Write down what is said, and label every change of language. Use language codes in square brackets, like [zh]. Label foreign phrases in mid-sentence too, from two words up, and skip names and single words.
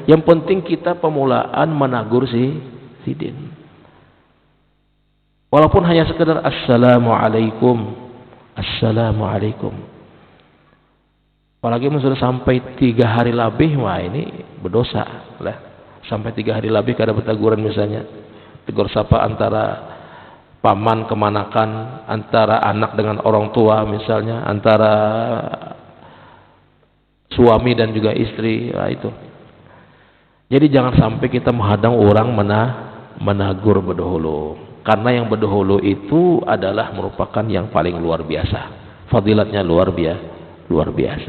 [id] Yang penting kita pemulaan menagur Sidin. Walaupun hanya sekedar assalamualaikum, assalamualaikum. Apalagi sudah sampai 3 hari lebih, wah ini berdosa lah. Sampai 3 hari lebih [bjn] kada berteguran [id] misalnya. Tegur sapa antara paman kemanakan, antara anak dengan orang tua misalnya, antara suami dan juga istri, nah itu. Jadi jangan sampai kita menghadang orang menagur berdahulu, karena yang berdahulu itu adalah merupakan yang paling luar biasa, fadilatnya luar biasa.